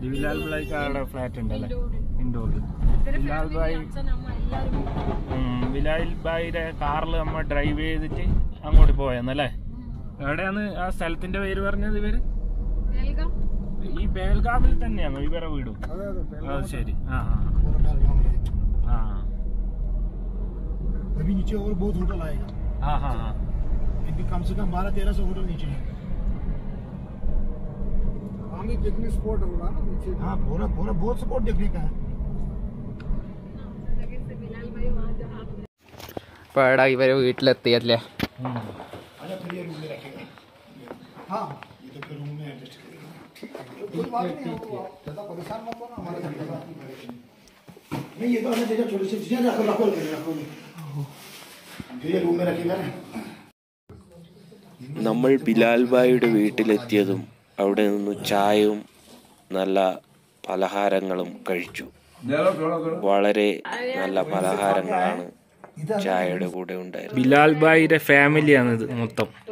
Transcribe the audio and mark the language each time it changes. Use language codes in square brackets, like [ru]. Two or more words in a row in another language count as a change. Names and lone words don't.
[ml] ബിലാൽ ഭായിക്ക് അവിടെ ഫ്ലാറ്റ് ഉണ്ടല്ലേ ഇൻഡോറിൽ? ബിലാൽ ഭായിയുടെ കാറിൽ നമ്മൾ ഡ്രൈവ് ചെയ്തിട്ട് അങ്ങോട്ട് പോയെന്നല്ലേ? എവിടെയാണ് ആ സ്ഥലത്തിന്റെ പേര് പറഞ്ഞത് ഇവര്? ഈ ബേൽഗാമിൽ തന്നെയാണോ ഇവരെ വീടും? അത് ശരി. ആ ആ [hi] अभी नीचे और बहुत होटल आएगा। हाँ हाँ हाँ, कम से कम 1200-1300 होटल नीचे है। पिकनिक स्पॉट होगा ना नीचे। हाँ, पूरा पूरा बहुत स्पॉट देखने का है। [ml] ഇപ്പൊ എടാ ഇവര് വീട്ടിലെത്തിയല്ലേ? [hi] हाँ, ये तो फिर रूम में एडजस्ट करेंगे। कोई बात नहीं, ज़्यादा परेशान मत होना हमारे नहीं, ये तो हमें जगह छोटी सी चीजें रखो फिर ये रूम में रखेगा ना। [ml] നമ്മൾ ബിലാൽ ഭായിയുടെ വീട്ടിലെത്തിയതും അവിടെ നിന്ന് ചായയും നല്ല പലഹാരങ്ങളും കഴിച്ചു. വളരെ നല്ല പലഹാരങ്ങളാണ് ചായയുടെ കൂടെ ഉണ്ടായിരുന്നത്. ബിലാൽ ഭായിയുടെ ഫാമിലിയാണിത് മൊത്തം.